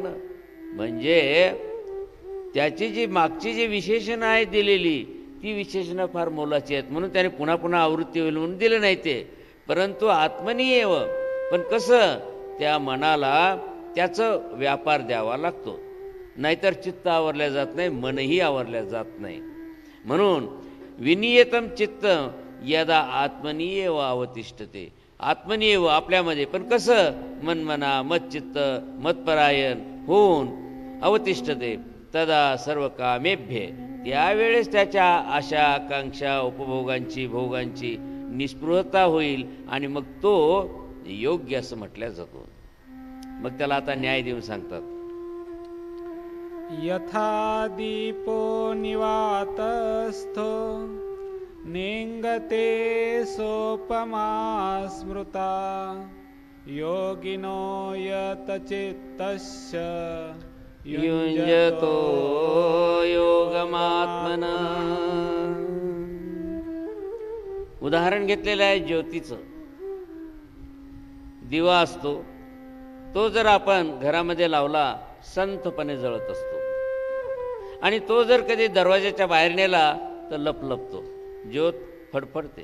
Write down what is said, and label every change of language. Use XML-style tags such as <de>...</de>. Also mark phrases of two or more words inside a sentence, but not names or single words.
<mr>म्हणजे त्याची जी मागची जी विशेषणं आहेत दिलेली, ती विशेषणं फार मोलाची आहेत, म्हणून त्याने पुन्हा पुन्हा आवृत्ती होईल म्हणून दिलं नाही ते. परंतु आत्मनीयव, पण कसं त्या मनाला त्याचं व्यापार द्यावा लागतो, नाहीतर चित्त आवरल्या जात नाही, मनही आवरल्या जात नाही.</mr> <sa>म्हणून विनियतम चित्त यदा आत्मनीयव अवतिष्ठते. आत्मनीयव</sa> <mr>आपल्यामध्ये, पण कसं</mr> <sa>मनमना मच्चित्त मत्परायण होऊन अवतिष्ठते तदा सर्व कामेभ्य.</sa> <mr>त्यावेळेस त्याच्या आशा आकांक्षा उपभोगांची भोगांची निस्पृहता होईल आणि मग तो योग्य असं म्हटल्या जातो. मग त्याला आता न्याय देऊन सांगतात,</mr> <sa>यथा दीपो निवातस्थो नेंगते सोपमा स्मृता योगिनो यतचित्तस्य युञ्जतो योगमात्मना.</sa> <mr>उदाहरण घेतलेलं आहे ज्योतीचं. दिवा असतो, तो जर आपण घरामध्ये लावला संथपणे जळत असतो, आणि तो जर कधी दरवाजाच्या बाहेर नेला तर लपलपतो, ज्योत फडफडते.</mr>